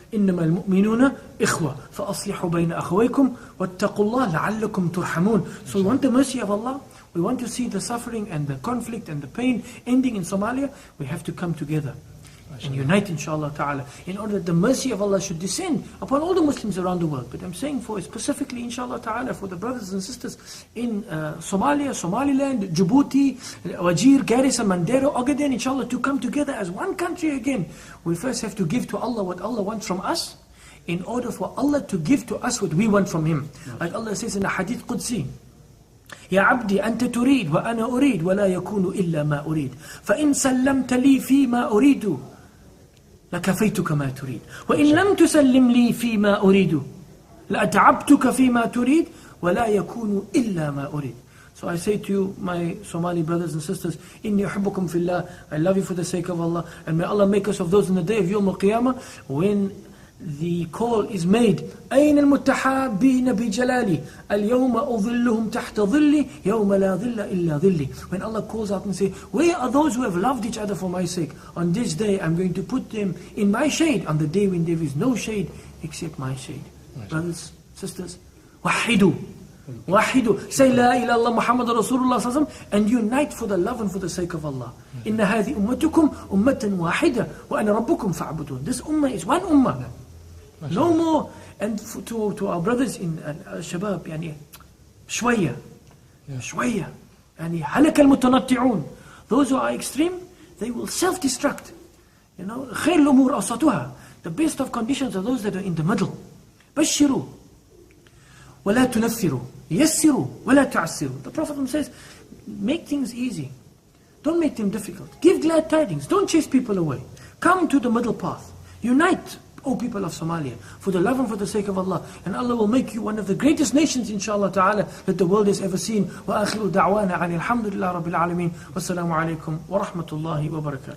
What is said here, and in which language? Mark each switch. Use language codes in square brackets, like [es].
[ar] إنما المؤمنون إخوة فأصلحوا بين أخويكم واتقوا الله لعلكم ترحمون. [en] So we want the mercy of Allah. We want to see the suffering and the conflict and the pain ending in Somalia. We have to come together and unite, inshallah ta'ala, in order that the mercy of Allah should descend upon all the Muslims around the world. But I'm saying for specifically, inshallah ta'ala, for the brothers and sisters in Somalia, Somaliland, Djibouti, Wajir, Garissa, Mandera, Ogaden, inshallah, to come together as one country again. We first have to give to Allah what Allah wants from us, in order for Allah to give to us what we want from Him. Like Allah says in the Hadith Qudsi, [ar] يا عبدي أنت تريد وأنا أريد ولا يكون إلا ما أريد فإن سلمت لي فيما أريد لكفيتك ما تريد وإن لم تسلم لي فيما أريد لأتعبتك فيما تريد ولا يكون إلا ما أريد. [en] So I say to you, my Somali brothers and sisters, [ar] إني أحبكم في الله, [en] I love you for the sake of Allah, and may Allah make us of those in the day of Yawm al-Qiyamah, when the call is made, [ar] أين المتحابين بجلالي اليوم أظلهم تحت ظلي يوم لا ظل إلا ظلي. [en] When Allah calls out and say, where are those who have loved each other for my sake? On this day I'm going to put them in my shade, on the day when there is no shade except my shade. Brothers, sisters, [ar] وحدوا وحدوا, [en] say La ilaha illallah Muhammad Rasulullah sallallahu alaihi wasallam, and unite for the love and for the sake of Allah. [ar] إن هذه أمتكم أمة واحدة وأنا ربكم فاعبدون. [en] This ummah is one ummah, no more. And to our brothers in Shabab, [ar] يعني شوية شوية, يعني هلك المتنطعون, [en] those who are extreme, they will self-destruct. You know, [ar] خير الأمور أوسطها, [en] the best of conditions are those that are in the middle. [ar] بشروا ولا تنفروا يسروا ولا تعسروا. [en] The Prophet says, make things easy, don't make them difficult. Give glad tidings, don't chase people away. Come to the middle path. Unite, O people of Somalia, for the love and for the sake of Allah, and Allah will make you one of the greatest nations, inshallah ta'ala, that the world has ever seen. [ar] وآخر دعوانا عن الحمد لله رب العالمين والسلام عليكم ورحمة الله وبركاته.